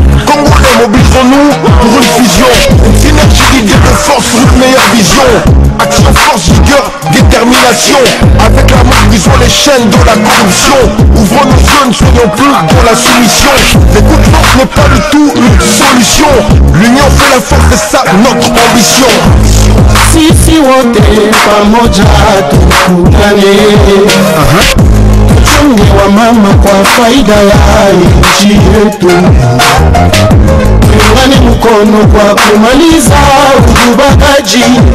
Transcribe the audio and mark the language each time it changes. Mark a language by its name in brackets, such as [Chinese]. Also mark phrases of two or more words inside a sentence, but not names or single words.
[French] Congolais, mobilisons-nous pour une fusion, une synergie d'idées de force, une meilleure vision. Action, force, vigueur, détermination. Avec l'amour, brisons les chaînes de la corruption. Ouvrons nos yeux, ne soyons plus dans la soumission. L'écoute forte n'est pas du tout une solution. L'union fait la force, c'est ça notre ambition. [Swahili] Sisi wote pamoja tukutane. Aha. Tuchunge wa mama kwa faida ya nchi yetu. Tuungane mkono kwa kumaliza ubakaji.